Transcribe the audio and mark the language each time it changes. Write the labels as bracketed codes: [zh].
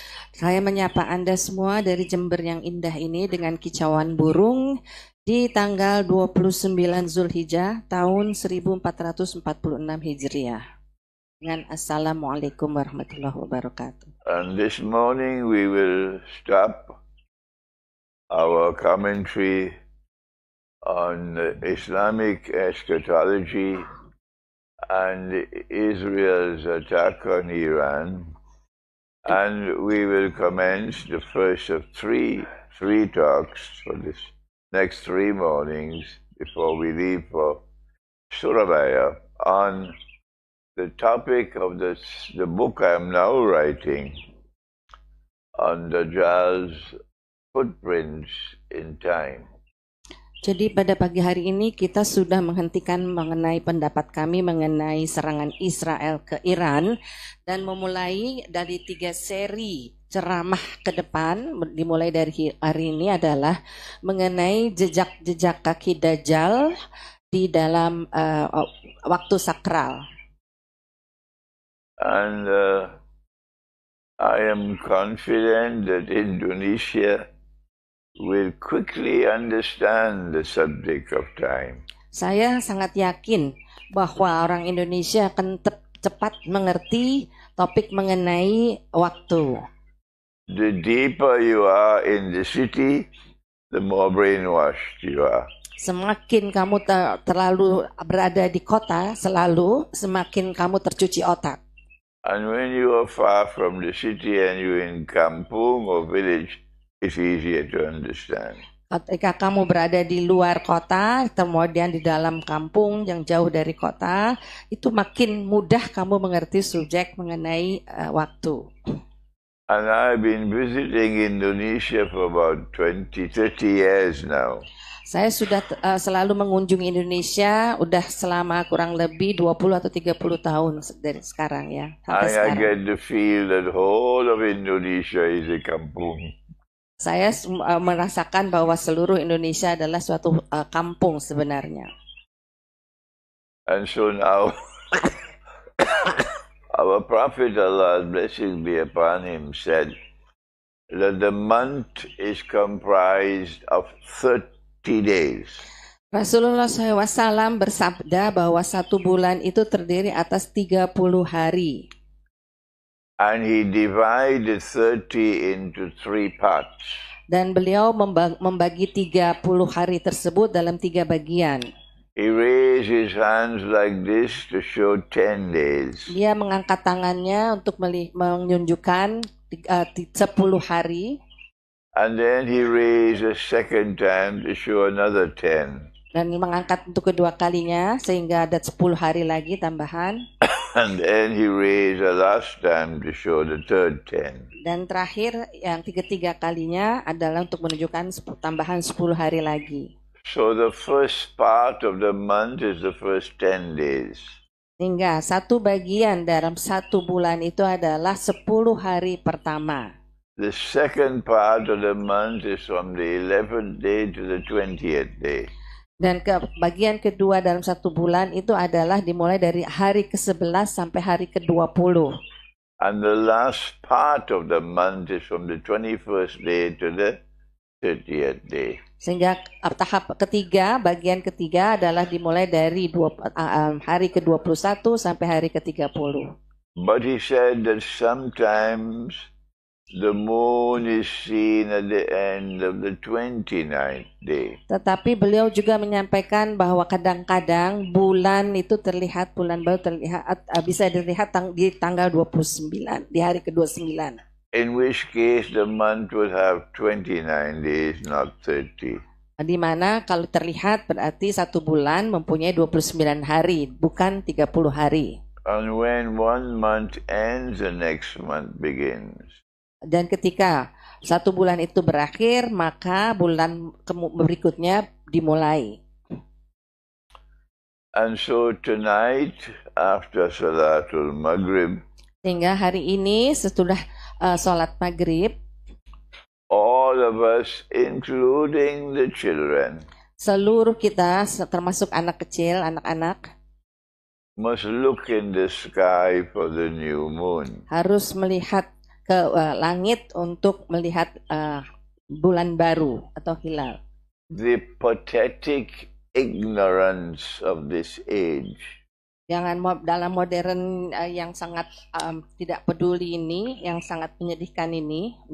[id] Saya menyapa Anda semua dari Jember yang indah ini dengan kicauan burung di tanggal 29 Zulhijjah tahun 1446 Hijriah. Dengan Assalamualaikum warahmatullahi wabarakatuh. [en] And this morning we will stop our commentary on Islamic eschatology and Israel's attack on Iran. And we will commence the first of three talks for this next 3 mornings before we leave for Surabaya on the topic of the book I am now writing on Dajjal's footprints in time. [id] Jadi pada pagi hari ini kita sudah menghentikan mengenai pendapat kami mengenai serangan Israel ke Iran dan memulai dari 3 seri ceramah ke depan. Dimulai dari hari ini adalah mengenai jejak-jejak kaki Dajjal di dalam waktu sakral. [en] And I am confident that Indonesia will quickly understand the subject of time. [id] Saya sangat yakin bahwa orang Indonesia akan cepat mengerti topik mengenai waktu. [en] The deeper you are in the city, the more brainwashed you are. [id] Semakin kamu terlalu berada di kota, semakin kamu tercuci otak. [en] And when you are far from the city and you're in kampung or village, it's easier to understand. [id] Ketika kamu berada di luar kota, kemudian di dalam kampung yang jauh dari kota, itu makin mudah kamu mengerti subjek mengenai waktu. [en] And I've been visiting Indonesia for about 20-30 years now. [id] Saya sudah selalu mengunjungi Indonesia udah selama kurang lebih 20 atau 30 tahun dari sekarang ya. [en] I get the feel that whole of Indonesia is a kampung. [id] Saya merasakan bahwa seluruh Indonesia adalah suatu kampung sebenarnya. [en] And so now, our Prophet, Allah's blessings be upon him, said that the month is comprised of 30 days. [id] Rasulullah SAW bersabda bahwa 1 bulan itu terdiri atas 30 hari. [en] And he divided 30 into 3 parts. [id] Dan beliau membagi 30 hari tersebut dalam 3 bagian. [en] He raised his hands like this to show 10 days. [id] Dia mengangkat tangannya untuk menunjukkan 10 hari. [en] And then he raised a second time to show another 10. [id] Dan mengangkat untuk kedua kalinya sehingga ada 10 hari lagi tambahan. [en] And then he raised the last time to show the third 10. [id] Dan terakhir yang ketiga kalinya adalah untuk menunjukkan tambahan 10 hari lagi. [en] So the first part of the month is the first 10 days. [id] Sehingga 1 bagian dalam 1 bulan itu adalah 10 hari pertama. [en] The second part of the month is from the 11th day to the 20th day. [id] Dan bagian kedua dalam 1 bulan itu adalah dimulai dari hari ke-11 sampai hari ke-20. [en] And the last part of the month is from the 21st day to the 30th day. [id] Sehingga tahap ketiga, bagian ketiga adalah dimulai dari hari ke-21 sampai hari ke-30. [en] But he said that sometimes the moon is seen at the end of the 29th day. [id] Tetapi beliau juga menyampaikan bahwa kadang-kadang bulan itu terlihat, bulan baru terlihat, bisa dilihat di tanggal 29, di hari ke-29. [en] In which case the month would have 29 days, not 30. [id] Di mana kalau terlihat berarti satu bulan mempunyai 29 hari, bukan 30 hari. [en] And when one month ends, the next month begins. [id] Dan ketika satu bulan itu berakhir, maka bulan berikutnya dimulai. [en] And so tonight, after Salatul Maghrib, [id] sehingga hari ini sesudah sholat maghrib, [en] all of us, including the children, [id] seluruh kita termasuk anak kecil, anak-anak, [en] must look in the sky for the new moon. [id] Harus melihat ke langit untuk melihat bulan baru atau hilal. [en] The pathetic ignorance of this age. [id] Jangan dalam modern yang sangat tidak peduli ini, yang sangat menyedihkan ini,